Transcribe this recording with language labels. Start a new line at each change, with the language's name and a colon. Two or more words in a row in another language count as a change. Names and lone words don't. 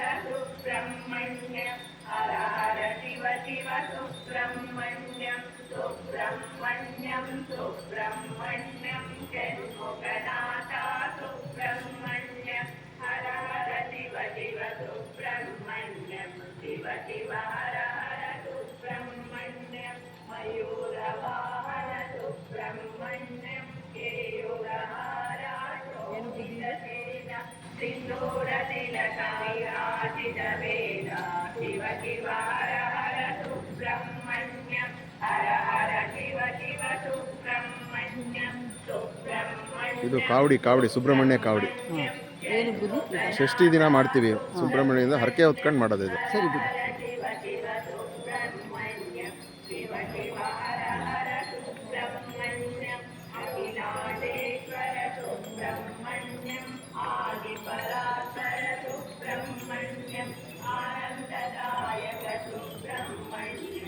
Sanskrit: सुब्रह्मण्यं हर हर शिव शिव सुब्रह्मण्यं सुब्रह्मण्यं सुब्रह्मण्यं षण्मुखनाथा सुब्रह्मण्यं हर हर शिव शिव सुब्रह्मण्यं शिव शिव हर हर सुब्रह्मण्यं मयूरवाहन सुब्रह्मण्यं केयूरहारा शोभितसेन सिन्दूरतिलकविराजितवेद शिव शिव हर हर सुब्रह्मण्यं हर हर शिव शिव सुब्रह्मण्यं सुब्रह्मण्यं
Kannada: ಇದು ಕಾವಡಿ ಕಾವಡಿ ಸುಬ್ರಹ್ಮಣ್ಯ ಕಾವಡಿ ಷಷ್ಠಿ ದಿನ ಮಾಡ್ತೀವಿ ಸುಬ್ರಹ್ಮಣ್ಯದಿಂದ ಹರಕೆ ಹೊತ್ಕೊಂಡು ಮಾಡೋದು ಇದು ಸರಿ ಬಿಡಿ
Sanskrit: शिव शिव हर हर सुब्रह्मण्यं अखिलाण्डेश्वर सुब्रह्मण्यं आदिपरात्पर सुब्रह्मण्यं आनन्ददायक सुब्रह्मण्यं